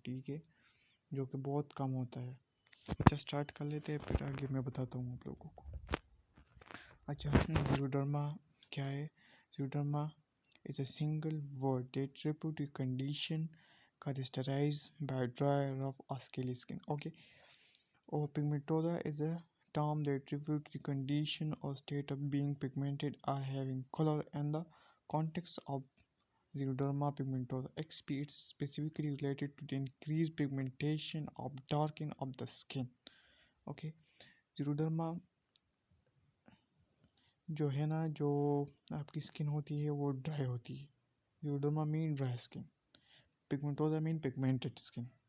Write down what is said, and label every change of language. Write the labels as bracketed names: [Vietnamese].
[Urdu] ٹھیک ہے، جو کہ بہت کم ہوتا ہے. اچھا، سٹارٹ کر لیتے ہیں، پھر آگے میں بتاتا ہوں آپ لوگوں کو. اچھا، زیروڈرما کیا ہے؟ [English] Xeroderma is a single word that refer to condition characterized by dry, rough or scaly skin. Okay, or pigmentosa is a term that refers to the condition or state of being pigmented or having color. In the context of Xeroderma pigmentosa XP, it's specifically related to the increased pigmentation of darkening of the skin. [Urdu] Okay, Xeroderma جو ہے نا، جو آپ کی سکن ہوتی ہے وہ ڈرائی ہوتی ہے. [English] Xeroderma mean dry skin, pigmentosa mean pigmented skin.